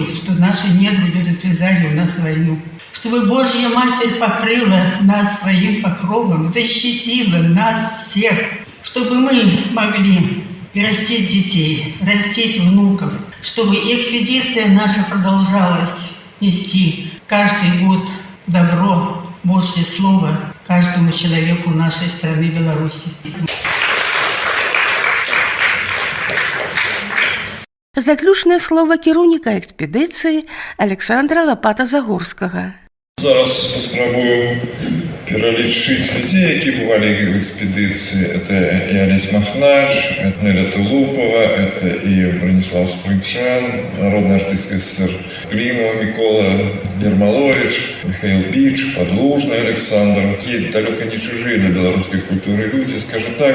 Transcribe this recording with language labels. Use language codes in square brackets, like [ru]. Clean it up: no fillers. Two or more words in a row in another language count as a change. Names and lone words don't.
[ru] что наши недруги развязали у нас войну, чтобы Божья Матерь покрыла нас своим покровом, защитила нас всех, чтобы мы могли и растить детей, растить внуков, чтобы экспедиция наша продолжалась нести каждый год добро, Божье Слово каждому человеку нашей страны Беларуси. [be] Заключнае слово кіраўніка экспедыцыі Александра Лапата-Загорскага. Зараз паспрабую пералічыць людзей, які бывалі в экспедыцыі. [ru] Это и Олесь Махнач, это Неля Тулупова, это и Бронислав Спрынчан, народный артист СССР Климов Микола Ермолович, Михаил Бич, Подлужный Александр. Такие далеко не чужие для белорусской культуры люди, скажем так.